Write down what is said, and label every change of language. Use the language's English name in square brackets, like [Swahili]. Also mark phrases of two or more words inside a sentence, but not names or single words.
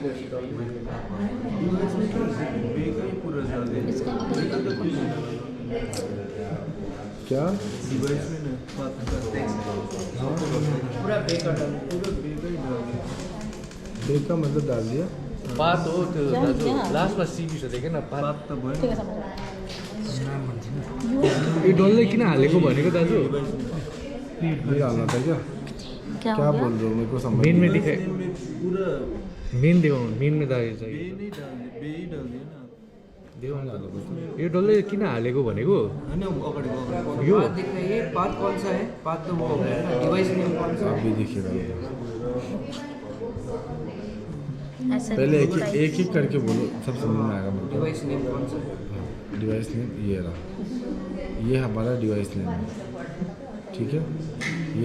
[Hindi] क्या बेक का मतलब डाल दिया, [Nepali] पाथ हो त्यो [Hindi] क्या [Nepali] दाजु [Hindi] क्या? [Nepali] लास्टमा सिपी छ देखेन पाथ। [Hindi] ठीक है, समझ [Nepali] यो डल्लै किन हालेको भनेको दाजु, [Hindi] ये डालना था क्या, क्या क्या हो गया? बोल रहे हो मेरे को समझ मेन में नहीं दिखाए, [Nepali] मेन देखाउनु, [Hindi] मेन में [Nepali] दाजु चाहिए देखाउनु [Hindi] डालो बस। [Nepali] यो डल्लै किन हालेको भनेको यो [Hindi] पाथ दिख रही है, पाथ कौन सा है, पाथ तो वो हो गया ना, [English] device name [Hindi] कौन सा है। अभी दिखेगा, ऐसे पहले एक ही करके बोलो, सब समझ में आएगा मेरे [English] device name [Hindi] कौन सा है। को। [English] device name [Hindi] ये रहा, ये हमारा [English] device name [Hindi] है, ठीक है।